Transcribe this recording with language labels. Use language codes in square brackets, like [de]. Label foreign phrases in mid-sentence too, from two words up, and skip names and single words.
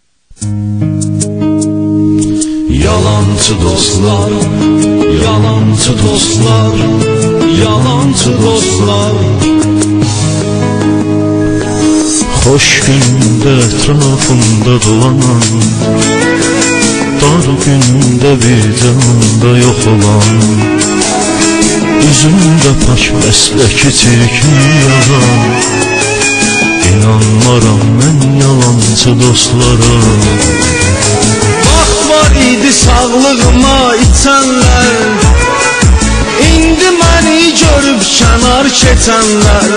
[az] Yalancı dostlar, yalancı dostlar, yalancı dostlar. [tr] Hoş günde etrafımda dolanan, dar günde vicdanında yok olan, [az] üzümdə pak məsləki çirkin yazan. İnanmaram mən yalancı dostlara. Vaxt var idi sağlığıma içənlər, indi məni görüb kənar keçənlər.